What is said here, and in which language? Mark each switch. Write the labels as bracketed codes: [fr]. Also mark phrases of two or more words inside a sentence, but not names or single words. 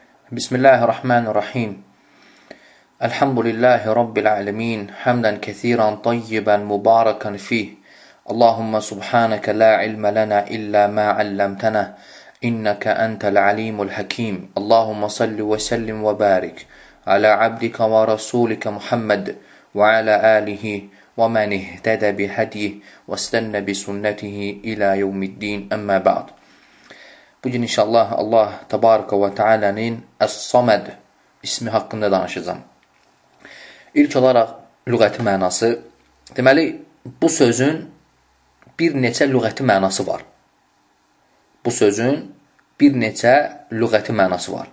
[ar] بسم الله الرحمن الرحيم. الحمد لله رب العالمين. حمدا كثيرا طيبا مباركا فيه. اللهم سبحانك لا علم لنا إلا ما علمتنا. إنك أنت العليم الحكيم. اللهم صل وسلم وبارك. على عبدك ورسولك محمد. وعلى آله. ومن اهتدى بهداه. واستن بسنته إلى يوم الدين. أما بعد. [az] Bugün inşallah Allah [ar] تبارك وتعالى'nın [az] Əs-Saməd ismi haqqında danışacağım. İlk olaraq lüğəti mənası. Deməli, bu sözün bir neçə lüğəti mənası var. Bu sözün bir neçə lüğəti mənası var.